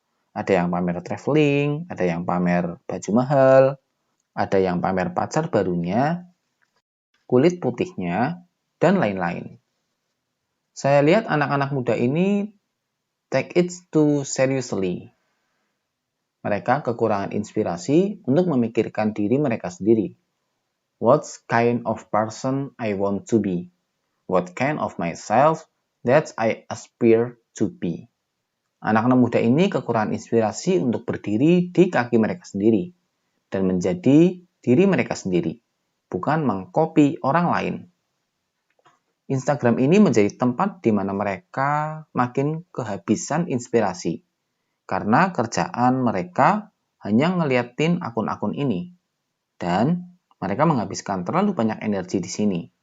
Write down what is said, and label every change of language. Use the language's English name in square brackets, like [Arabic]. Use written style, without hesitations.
[Indonesian] Ada yang pamer traveling, ada yang pamer baju mahal, ada yang pamer pacar barunya, kulit putihnya, dan lain-lain. Saya lihat anak-anak muda ini [English] take it too seriously. [Indonesian] Mereka kekurangan inspirasi untuk memikirkan diri mereka sendiri. [English] What kind of person I want to be? What kind of myself that I aspire to be? [Indonesian] Anak-anak muda ini kekurangan inspirasi untuk berdiri di kaki mereka sendiri dan menjadi diri mereka sendiri, bukan mengcopy orang lain. Instagram ini menjadi tempat di mana mereka makin kehabisan inspirasi karena kerjaan mereka hanya ngeliatin akun-akun ini dan mereka menghabiskan terlalu banyak energi di sini.